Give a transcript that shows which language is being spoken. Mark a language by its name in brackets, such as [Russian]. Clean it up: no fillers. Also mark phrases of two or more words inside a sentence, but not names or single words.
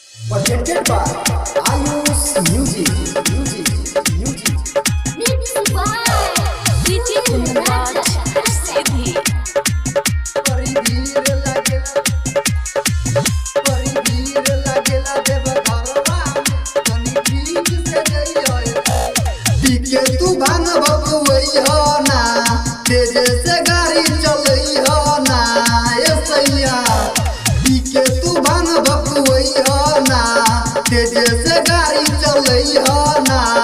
[English] presented by Ayush Music. Mixed by DJ Kunraj Siddhi. [Bhojpuri] तू भांग बबुई हो ना तेरे से गाड़ी चलई हो ना ये सैया पीके तू भांग बबुई हो ना तेरे से गाड़ी चलई हो ना